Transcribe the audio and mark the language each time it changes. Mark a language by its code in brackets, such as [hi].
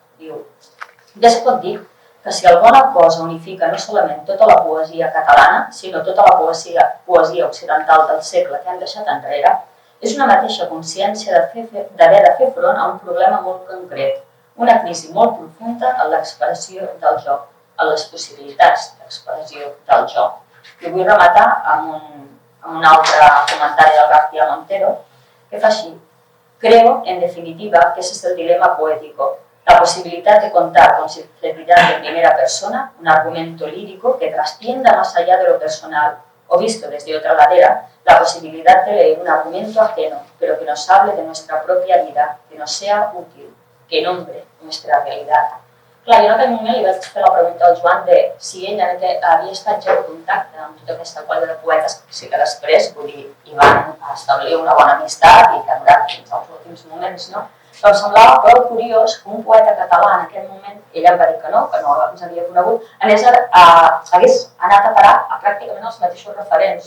[ca] Diu, ja es pot dir que si alguna cosa unifica no solament tota la poesia catalana, sinó tota la poesia occidental del segle que hem deixat enrere, és una mateixa consciència d'haver de fer front a un problema molt concret, una crisi molt profunda en l'expressió del joc, en les possibilitats d'expressió del joc. I vull rematar amb un altre comentari del García Montero, que fa així. [es] Creo, en definitiva, que ese es el dilema poético. La posibilidad de contar con sinceridad de primera persona un argumento lírico que trascienda más allá de lo personal, o visto desde otra ladera, la posibilidad de leer un argumento ajeno, pero que nos hable de nuestra propia vida, que nos sea útil, que nombre nuestra realidad. [ca] Clar, jo en aquell moment li vaig fer la pregunta al Joan de si ell havia estat ja en contacte amb tota aquesta colla de poetes, sí que després, vull dir, hi van establir una bona amistat i que ha durat fins als últims moments, no? Però em semblava prou curiós que un poeta català en aquell moment, ell em va dir que no ens havia conegut, hagués anat a parar a pràcticament els mateixos referents.